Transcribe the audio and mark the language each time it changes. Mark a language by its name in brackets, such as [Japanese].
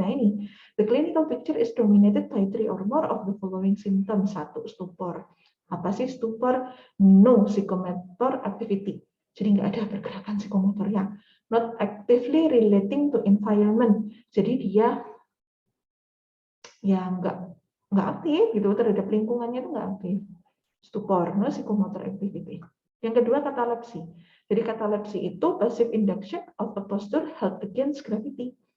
[Indonesian] Nah ini, [English] the clinical picture is dominated by 3 or more of the following symptoms. 1, stupor. [Indonesian] Apa sih stupor? [English] No psychomotor activity. [Indonesian] Jadi nggak ada pergerakan psikomotornya. [English] Not actively relating to environment. [Indonesian] Jadi dia ya nggak aktif gitu terhadap lingkungannya, itu nggak aktif. [English] Stupor, no psychomotor activity. [Indonesian] Yang kedua, katalepsi. Jadi katalepsi itu [English] passive induction of a posture held against gravity.